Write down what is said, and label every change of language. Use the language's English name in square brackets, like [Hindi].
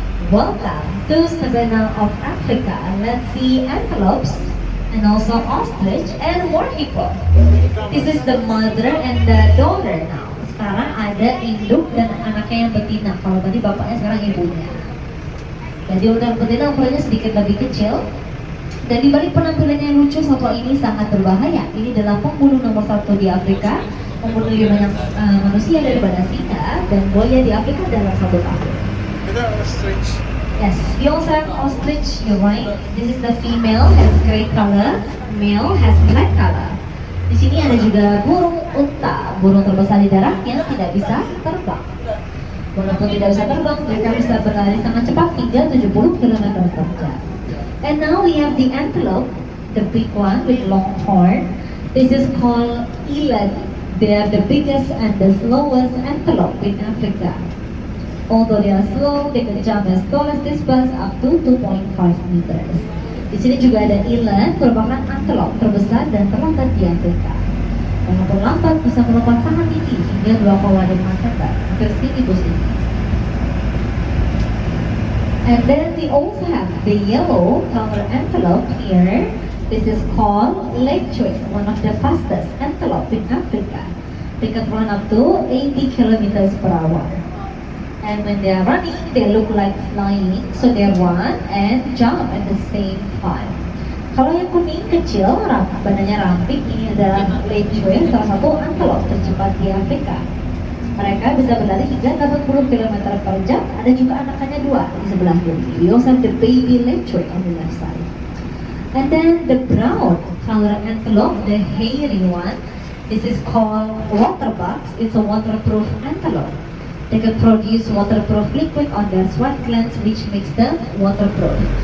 [English] Welcome to Savannah of Africa. Let's see antelopes and also ostrich and more hippo. This is the mother and the daughter now. [Indonesian] Sekarang ada induk dan anaknya yang betina. Kalau tadi bapaknya, sekarang ibunya. Jadi untuk betina ukurannya sedikit lebih kecil. Dan di balik penampilannya yang lucu, satwa ini sangat berbahaya. Ini adalah pembunuh nomor 1 di Afrika, membunuh lebih banyak manusia daripada singa dan buaya di Afrika dalam 1 tahun. [English] Ostrich. Yes, we also have ostrich. You're right. This is the female, has gray color. Male has black color. [Indonesian] Di sini ada juga burung unta, burung terbesar di darat yang tidak bisa terbang. Walaupun tidak bisa terbang, mereka bisa berlari sangat cepat hingga 70 km per jam. [English] And now we have the antelope, the big one with long horn. This is called eland. They are the biggest and the slowest antelope in Africa. Although they are slow, they can jump as tall as this bus up to 2.5 meters. [Indonesian] Di sini juga ada eland, merupakan antelope terbesar dan terlambat di Afrika. Walaupun lambat, bisa melompat sangat tinggi hingga 2,5 meter, hampir setinggi bus ini. [English] And then we also have the yellow color antelope here. This is called lechoy, one of the fastest antelope in Africa. They can run up to 80 kilometers per hour. And when they are running, they look like flying, so they run and jump at the same time. [Indonesian] Kalau yang kuning kecil, badannya ramping, ini adalah lechoy, salah satu antelope tercepat di Afrika. Mereka bisa berlari hingga 80 km per jam. Ada juga anakannya dua di sebelah kiri. [English] We also have the baby leopard on the left side. And then the brown color antelope, the hairy one, this is called waterbucks. It's a waterproof antelope. They can produce waterproof liquid on their sweat glands, which makes them waterproof.